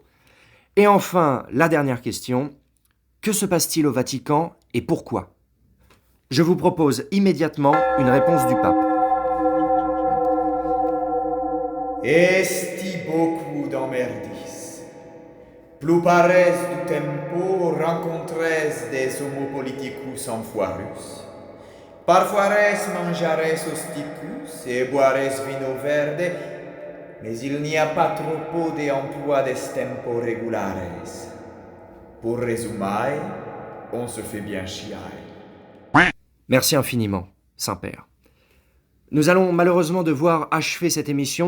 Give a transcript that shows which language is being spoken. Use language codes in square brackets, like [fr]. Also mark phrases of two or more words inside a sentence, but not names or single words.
[fr] Et enfin, la dernière question, que se passe-t-il au Vatican et pourquoi? Je vous propose immédiatement une réponse du pape. Esti beaucoup d'emmerdis. Plus pares du tempo rencontres des homo politicus enfoirus. Parfoires manjares osticus et boires vino verde, mais il n'y a pas trop de emploi des tempo regulares. Pour résumer, on se fait bien chier. Merci infiniment, Saint-Père. Nous allons malheureusement devoir achever cette émission.